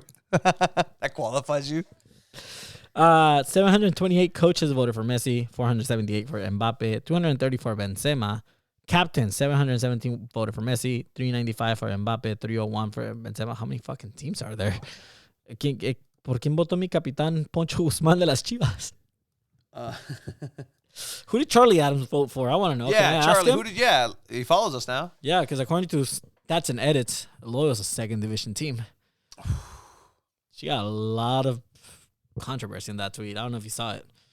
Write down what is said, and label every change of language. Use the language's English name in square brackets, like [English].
[English] That qualifies you. 728 coaches voted for Messi, 478 for Mbappe, 230 for Benzema. Captain, 717 voted for Messi, 395 for Mbappe, 301 for Benzema. How many fucking teams are there? [Spanish] ¿Por quién votó mi capitán Poncho Guzmán de las Chivas? [English] Who did Charlie Adams vote for? I want to know. Yeah, Charlie. He follows us now. Yeah, because according to stats and edits, Loyal's a second division team. She got a lot of controversy in that tweet. I don't know if you saw it.